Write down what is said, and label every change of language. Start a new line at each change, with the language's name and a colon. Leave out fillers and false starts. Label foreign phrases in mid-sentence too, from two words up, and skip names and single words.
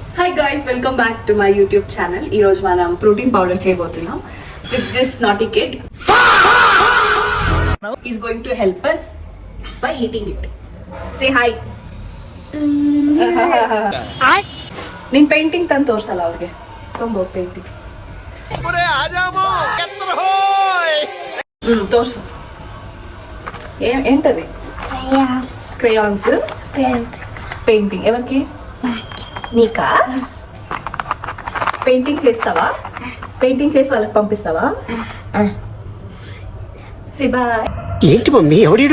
English: hi guys, welcome back to my YouTube channel.
Telugu: ఈ రోజు మనం
English: protein powder
Telugu: చేయబోతున్నాం
English: with this naughty kid. is going to help us by eating it. Say hi.
Kannada: ನೀನ್ ಪೇಂಟಿಂಗ್ ತಂದು ತೋರ್ಸಲ್ಲ ಅವ್ರಿಗೆ. ತುಂಬ ಪೇಂಟಿಂಗ್ ತೋರ್ಸು.
Telugu: ఏంటది? క్రేయాన్స్. పెయింటింగ్ ఎవరికి? నీకా? పెయింటింగ్ చేస్తావా? పెయింటింగ్ చేసి వాళ్ళకి పంపిస్తావా? ఏంటి మమ్మీ ఎవడు?